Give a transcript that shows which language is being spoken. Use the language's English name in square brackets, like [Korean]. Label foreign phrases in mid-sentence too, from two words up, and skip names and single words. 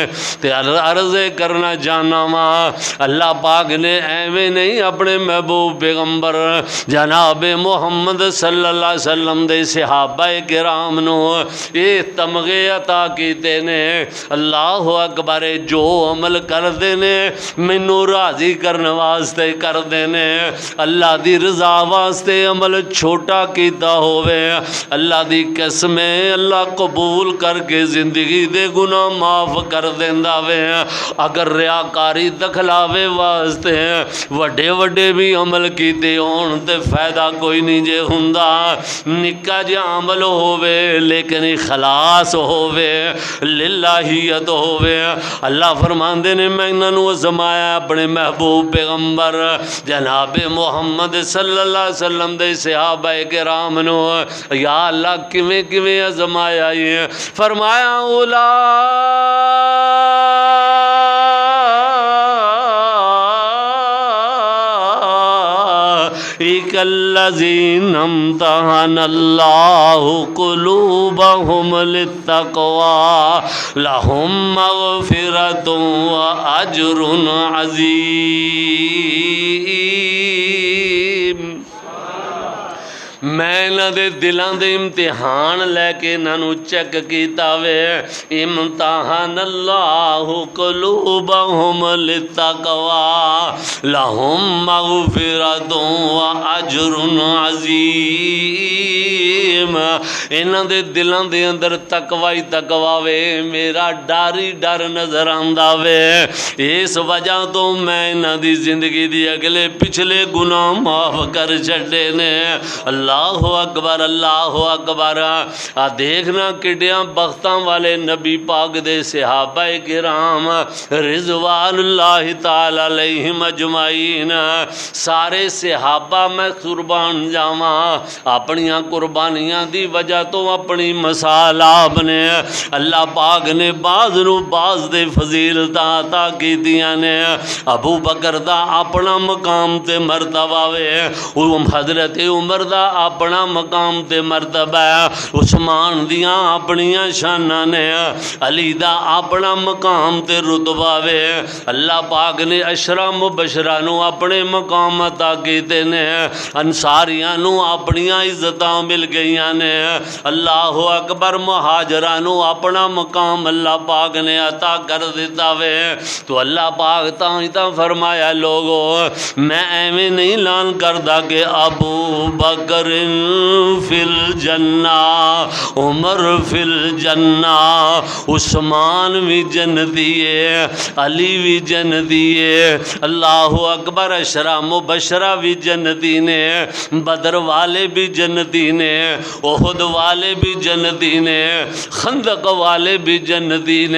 [Punjabi] تے عرض کرنا جانا وا اللہ پاک نے ایویں نہیں اپنے محبوب پیغمبر جناب محمد صلی اللہ علیہ وسلم دے صحابہ کرام نو یہ تمغے عطا کیتے نے۔ [Arabic] اللہ اکبر، [Punjabi] جو عمل کردے نے مینوں راضی کرنے واسطے کردے نے، اللہ دی رضا واسطے عمل چھوٹا کیتا ہوئے اللہ دی قسم اللہ قبول کر کے زندگی دے گناہ معاف کر دیندا وے۔ اگر ریاکاری دکھلاوے واسطے وڈے وڈے بھی عمل کیتے ہون تے فائدہ کوئی نہیں جے ہوندا، نکا جا عمل ہووے لیکن اخلاص ہووے، للہیت ہووے۔ اللہ فرماندے نے میں انہاں نو آزمایا اپنے محبوب پیغمبر جناب محمد صلی اللہ علیہ وسلم دے صحابہ کرام نو یا اللہ کیویں کیویں آزمایا یہ، فرمایا [Arabic] اولئک الذین امتحن اللہ قلوبہم للتقوی لہم مغفرۃ واجر عظیم۔ [Punjabi] میں انہاں دے دلاں دے امتحان لے کے انہاں نو چیک کیتا وے، [Arabic] امتحان اللہ قلوبہم للتقوی لہم مغفرۃ واجر عظیم۔ [Punjabi] قلوبہم، انہاں دے دلاں دے اندر تقوی ہی تقوی وے، میرا ڈر ہی ڈر نظر آندا وے، اس وجہ تو میں انہاں دی زندگی دی اگلے پچھلے گناہ معاف کر چھڈے نے۔ [Arabic] اللہ اکبر، اللہ اکبر۔ [Punjabi] دیکھنا کڈیاں بختاں والے نبی پاک دے صحابہ کرام [Arabic] رضوان اللہ تعالی علیہم اجمعین، [Punjabi] سارے صحابہ میں قربان جاواں، اپنیاں قربانیاں دی وجہ تو اپنی مثال آپ نے اللہ پاک نے بعض نو بعض دے فضیلتاں عطا کیتیاں نے۔ ابو بکر دا اپنا مقام تے مرتبہ وے، حضرت عمر دا اپنا مقام تے مرتبہ، عثمان دیاں اپنیاں شاناں نے، علی دا اپنا مقام تے رتبہ وے۔ اللہ پاک نے عشرہ مبشرہ نو اپنے مقام عطا کیتے نے، انصاریاں نو اپنیاں عزتاں مل گئیاں نے، [Arabic] اللہ اکبر، [Punjabi] مہاجراں نو اپنا مقام اللہ پاک نے عطا کر دیتا وے۔ تو اللہ پاک تاں فرمایا لوگو میں ایویں نہیں اعلان کردا کہ [Arabic] ابو بکر فی الجنہ، عمر فی الجنہ، [Punjabi] عثمان بھی جنتی ہے، علی بھی جنتی ہے، [Arabic] اللہ اکبر، [Punjabi] عشرہ مبشرہ بھی جنتی نے، بدر والے بھی جنتی نے، احد والے بھی جنتی نے، خندق والے بھی جنتی نے۔